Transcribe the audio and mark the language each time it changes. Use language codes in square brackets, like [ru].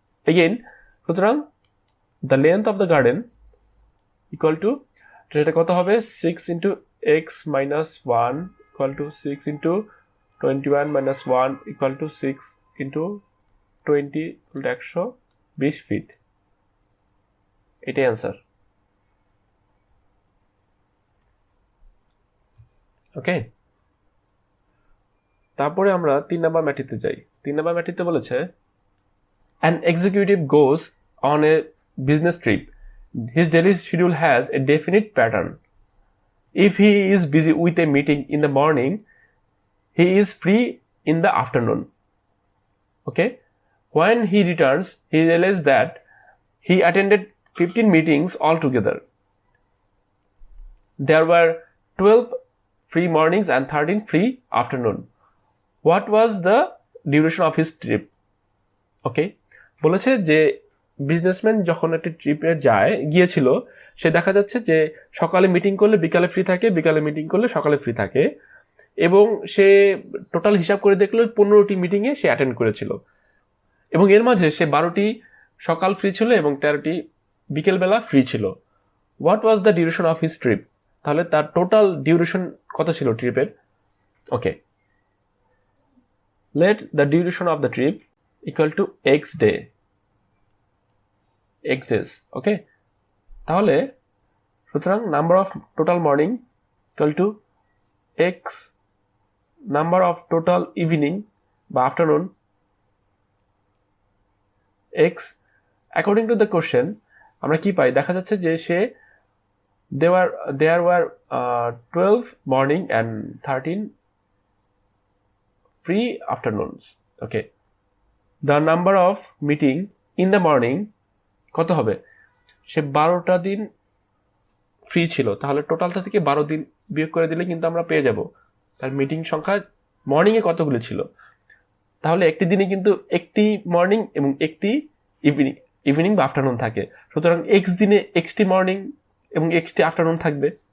[en] again [bn] সুতরাং [en] the length of the garden equal to [bn] সেটা কত হবে [en] 6 into x minus 1 equal to 6 into 21 minus 1 equal to 6 into 20 equal to 120 feet. [bn] এটাই [en] Answer. [bn] ওকে, তারপরে আমরা 3 number ম্যাট্রিক্সে যাই। 3 নাম্বার ম্যাট্রিক্সে বলেছে [en] an executive goes on a business trip. His daily schedule has a definite pattern. If he is busy with a meeting in the morning, he is free in the afternoon. Okay, when he returns, he realizes that he attended 15 meetings altogether. There were 12 free mornings and 13 free afternoon. What was the duration of his trip? [bn] Okay, বলেছে যে businessman যখন একটা ট্রিপে গিয়েছিল সে দেখা যাচ্ছে যে সকালে মিটিং করলে বিকালে ফ্রি থাকে, বিকালে মিটিং করলে সকালে ফ্রি থাকে, এবং সে টোটাল হিসাব করে দেখলো 15টি মিটিংয়ে সে অ্যাটেন্ড করেছিল এবং এর মাঝে সে 12টি সকাল ফ্রি ছিল এবং 13টি বিকেলবেলা ফ্রি ছিল। [en] What was the duration of his trip? [bn] তাহলে তার টোটাল ডিউরেশন কত ছিল ট্রিপের? [en] Okay, let the duration of the trip equal to x days. Okay, [bn] তাহলে সুতরাং [en] Number of total morning equal to x number of total evening বা afternoon x। According to the question [bn] আমরা কি পাই? দেখা যাচ্ছে যে সে [en] there were 12 morning and 13 free afternoons. Okay, the number of meeting in the morning [bn] কত হবে? সে 12টা দিন free ছিল, তাহলে টোটালটা থেকে 12 দিন বিয়োগ করে দিলে কিন্তু আমরা পেয়ে যাব তার মিটিং সংখ্যা মর্নিংয়ে কতগুলো ছিল। তাহলে একটি দিনে কিন্তু একটি মর্নিং এবং একটি ইভিনিং বা আফটারনুন থাকে, সুতরাং এক্স দিনে এক্সটি মর্নিং এবং এক্সটি আফটারনুন থাকবে।